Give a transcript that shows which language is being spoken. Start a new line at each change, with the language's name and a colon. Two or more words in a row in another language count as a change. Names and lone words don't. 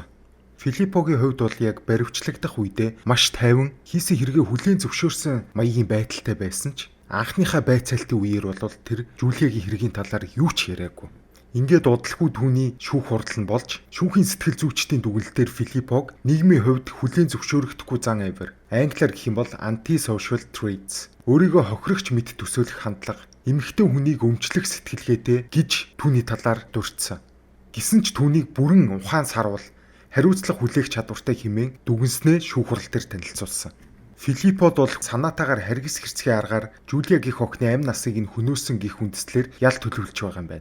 Mongolian: Филиппогийн хувьд бол яг баривчлагдах үедээ маш тайван хийсэн хэрэгээ хүлээн зөвшөөрсөн маягийн байдалтай байсан ч анхныхаа байцаалтын үеэр бол тэр Жулиягийн хэргийн талаар юу ч яриаггүй. Ингээд удалгүй түүний шүүх хурдл нь болж шүүхийн сэтгэл зүйчдийн дүгнэлтээр Филиппог нийгмийн хувьд хүлээн зөвшөөрөгдөхгүй зан авир, англиар гэх юм бол
English: anti-social traits,
Mongolian: өөрийгөө хохирогч мэт төсөөлөх хандлага, эмэгтэй хүнийг өмчлөх сэтгэлгээтэй гэж түүний талаар дурдсан. Гэсэн ч түүнийг бүрэн ухаан сарвал хариуцлага хүлээх чадвартай хэмээн дүгнснээ шүүх хурал дээр танилцуулсан. Филиппод бол санаатаагаар харгас хэрцгий аргаар Жулиягийн охины амь насыг нь хөнөөсөн гих үндслээр ял төлөвлөж байгаа юм байна.